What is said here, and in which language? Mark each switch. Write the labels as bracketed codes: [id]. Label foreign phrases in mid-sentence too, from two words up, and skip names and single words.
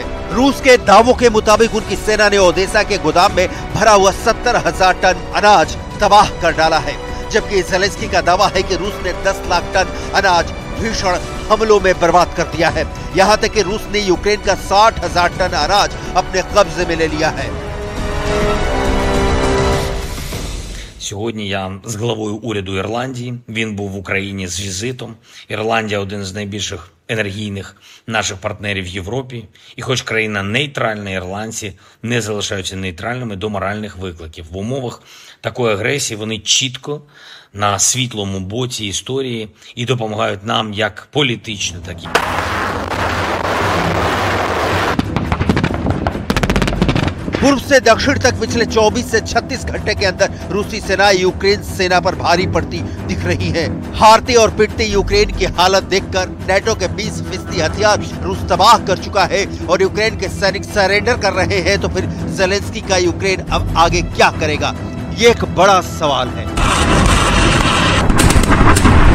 [hi] रूस के दावों के मुताबिक उनकी सेना ने ओदेसा के गोदाम में भरा हुआ 70,000 टन अनाज तबाह कर डाला है, जबकि ज़ेलेंस्की का दावा है कि रूस ने 10 लाख टन अनाज भीषण हमलों में बर्बाद कर दिया है। यहाँ तक कि रूस ने यूक्रेन का 60,000 टन अनाज अपने कब्जे में ले लिया है। [uk] Сьогодні я з главою уряду Ірландії. Він був в Україні з візитом. Ірландія – один з найбільших енергійних наших партнерів в Європі. І хоч країна нейтральна, ірландці не залишаються нейтральними до моральних викликів. В умовах такої агресії вони чітко на світлому боці історії і допомагають нам як політично, так і [hi] पूर्व से दक्षिण तक पिछले 24 से 36 घंटे के अंदर रूसी सेना यूक्रेन सेना पर भारी पड़ती दिख रही है। हारती और पिटती यूक्रेन की हालत देखकर नेटो के 20% हथियार रूस तबाह कर चुका है और यूक्रेन के सैनिक सरेंडर कर रहे हैं, तो फिर ज़ेलेंस्की का यूक्रेन अब आगे क्या करेगा, ये एक बड़ा सवाल है।